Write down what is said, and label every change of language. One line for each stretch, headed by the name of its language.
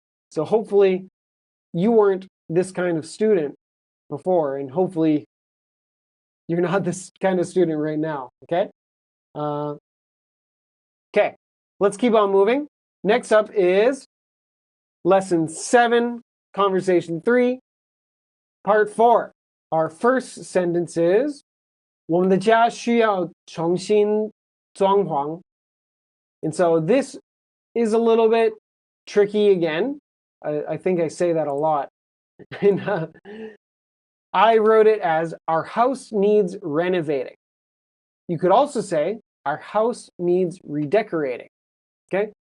English: So hopefully you weren't this kind of student before, and hopefully you're not this kind of student right now. Okay? Okay, let's keep on moving. Next up is Lesson 7, Conversation 3, Part 4. Our first sentence is,
Chinese: 我们的家需要重新装潢.
English: And so this is a little bit tricky again. I think I say that a lot. And I wrote it as, our house needs renovating. You could also say, our house needs redecorating. Okay?